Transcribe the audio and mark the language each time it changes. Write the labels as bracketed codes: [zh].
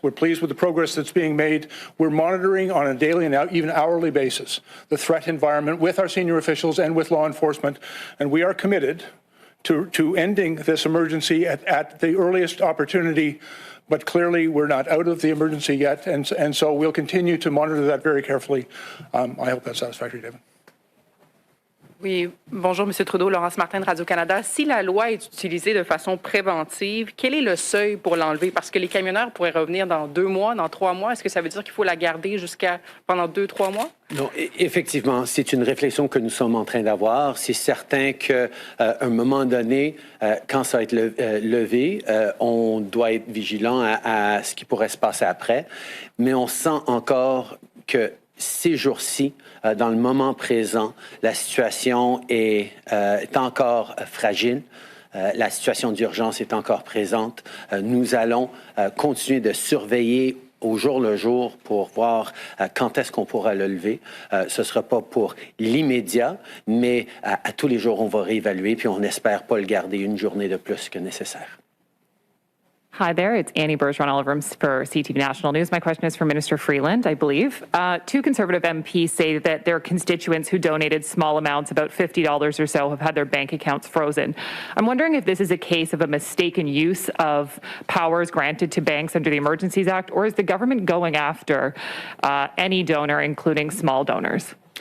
[en] We're pleased with the progress that's being made. We're monitoring on a daily and even hourly basis the threat environment with our senior officials and with law enforcement, and we are committed to ending this emergency at the earliest opportunity. But clearly, we're not out of the emergency yet, and so we'll continue to monitor that very carefully. I hope that's satisfactory, David. [fr] Oui, bonjour, M. Trudeau, Laurence Martin de Radio-Canada. Si la loi est utilisée de façon préventive, quel est le seuil pour l'enlever? Parce que les camionneurs pourraient revenir dans 2 mois, dans 3 mois. Est-ce que ça veut dire qu'il faut la garder pendant 2-3 mois? Non, effectivement, c'est une réflexion que nous sommes en train d'avoir. C'est certain qu'à un moment donné, quand ça va être levé, on doit être vigilant à ce qui pourrait se passer après. Mais on sent encore que ces jours-ci, dans le moment présent, la situation est encore fragile. La situation d'urgence est encore présente. Nous allons continuer de surveiller au jour le jour pour voir quand est-ce qu'on pourra le lever. Ce ne sera pas pour l'immédiat, mais à tous les jours, on va réévaluer, puis on n'espère pas le garder une journée de plus que nécessaire. [en] Hi there, it's Annie Bergeron Oliver for CTV National News. My question is for Minister Freeland, I believe. Two Conservative MPs say that their constituents who donated small amounts, about $50 or so, have had their bank accounts frozen. I'm wondering if this is a case of a mistaken use of powers granted to banks under the Emergencies Act, or is the government going after any donor, including small donors?